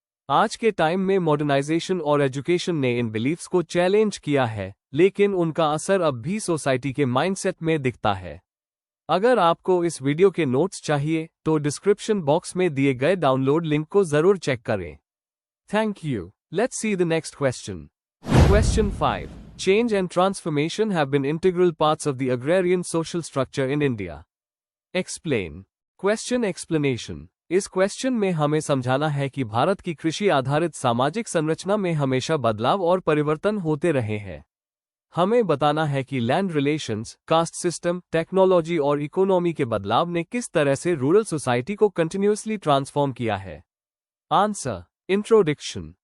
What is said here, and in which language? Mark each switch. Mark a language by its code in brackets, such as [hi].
[hi] आज के टाइम में मॉडर्नाइजेशन और एजुकेशन ने इन बिलीफ्स को चैलेंज किया है, लेकिन उनका असर अब भी सोसाइटी के माइंडसेट में दिखता है। अगर आपको इस वीडियो के नोट्स चाहिए, तो डिस्क्रिप्शन बॉक्स में दिए गए डाउनलोड लिंक को जरूर चेक करें। [en] Thank you. Let's see the next question. Question 5. Change and transformation have been integral parts of the agrarian social structure in India. Explain. Question explanation. [hi] इस question में हमें समझाना है कि भारत की कृषि आधारित सामाजिक संरचना में हमेशा बदलाव और परिवर्तन होते रहे हैं। हमें बताना है कि land relations, caste system, technology और इकोनॉमी के बदलाव ने किस तरह से रूरल सोसाइटी को कंटिन्यूअसली ट्रांसफॉर्म किया है। आंसर। इंट्रोडक्शन।